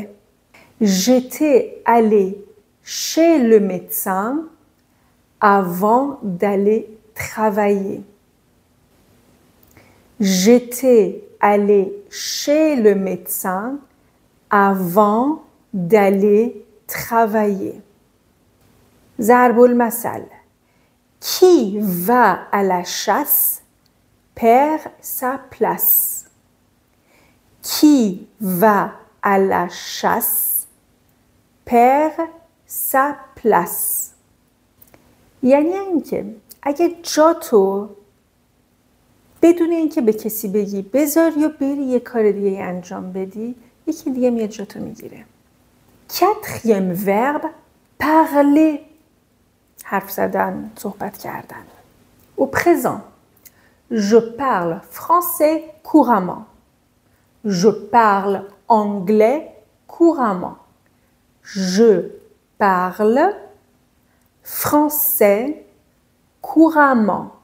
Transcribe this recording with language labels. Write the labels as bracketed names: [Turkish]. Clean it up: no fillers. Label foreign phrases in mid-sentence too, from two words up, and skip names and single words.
[French] J'étais allée chez le médecin avant d'aller travailler. J'étais allée chez le médecin avant d'aller travailler. [Persian] ضرب المثل. [French] Qui va à la chasse perd sa place. Qui va à la chasse perd sa place. [Persian] یعنی اینکه اگه جاتو بدون اینکه به کسی بگی بذار یا بری یه کار دیگه انجام بدی، یکی دیگه میاد جاتو میگیره. [French] Quatrième verbe, parler. [Persian] حرف زدن، صحبت کردن. [French] Au présent, je parle français couramment. Je parle anglais couramment. Je parle français couramment.